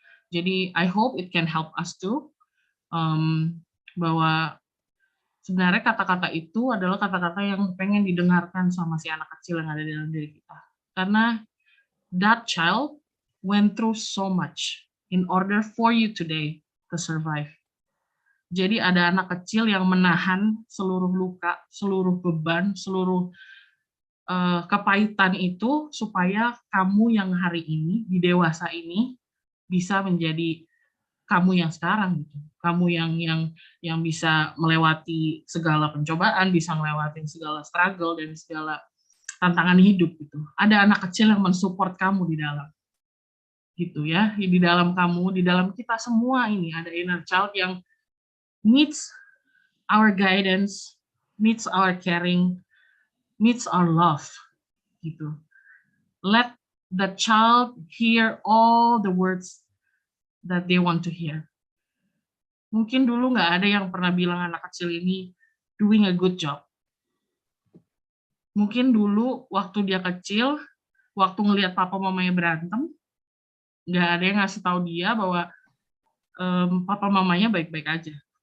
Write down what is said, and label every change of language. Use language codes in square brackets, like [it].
[id] Jadi [en] I hope it can help us too, [id] bahwa sebenarnya kata-kata itu adalah kata-kata yang pengen didengarkan sama si anak kecil yang ada di dalam diri kita. Karena [en] that child went through so much in order for you today to survive. [id] Jadi ada anak kecil yang menahan seluruh luka, seluruh beban, seluruh kepahitan itu supaya kamu yang hari ini di dewasa ini bisa menjadi kamu yang sekarang gitu. Kamu yang bisa melewati segala pencobaan, bisa melewati segala struggle dan segala tantangan hidup gitu. Ada anak kecil yang mensupport kamu di dalam. Gitu ya. Di dalam kamu, di dalam kita semua ini ada inner child yang [en] needs our guidance, needs our caring, needs our love [id] gitu. [en] Let the child hear all the words that they want to hear. [id] Mungkin dulu nggak ada yang pernah bilang anak kecil ini [en] doing a good job. [id] Mungkin dulu waktu dia kecil, waktu ngelihat papa mamanya berantem, nggak ada yang ngasih tahu dia bahwa papa mamanya baik-baik aja.